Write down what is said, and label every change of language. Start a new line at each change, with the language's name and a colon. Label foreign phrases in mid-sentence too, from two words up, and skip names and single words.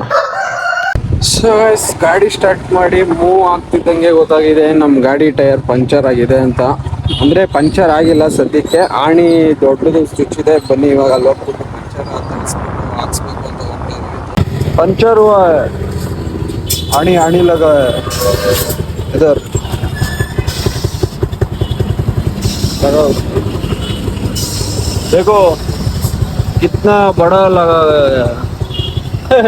Kannada: ಸೊ ಗಾಡಿ ಸ್ಟಾರ್ಟ್ ಮಾಡಿ ಮೂವ್ ಆಗ್ತಿದ್ದಂಗೆ ಗೊತ್ತಾಗಿದೆ ನಮ್ಮ ಗಾಡಿ
English: tyre puncture
Kannada: ಆಗಿದೆ ಅಂತ. ಅಂದರೆ ಪಂಚರ್ ಆಗಿಲ್ಲ ಸದ್ಯಕ್ಕೆ, ಆಣಿ ದೊಡ್ಡದು ಸ್ವಿಚ್ ಇದೆ. ಬನ್ನಿ ಇವಾಗ ಅಲ್ಲಿ ಹೋಗ್ಬಿಟ್ಟು ಪಂಚರ್ ಹಾಕ್ಸ್ಬೇಕು ಅಂತ ಹೋಗ್ತಾ ಇದ್ದೀವಿ.
Hindi: ಪಂಚರ್ आणी लगा है इधर लगाओ। देखो कितना बड़ा लगा है।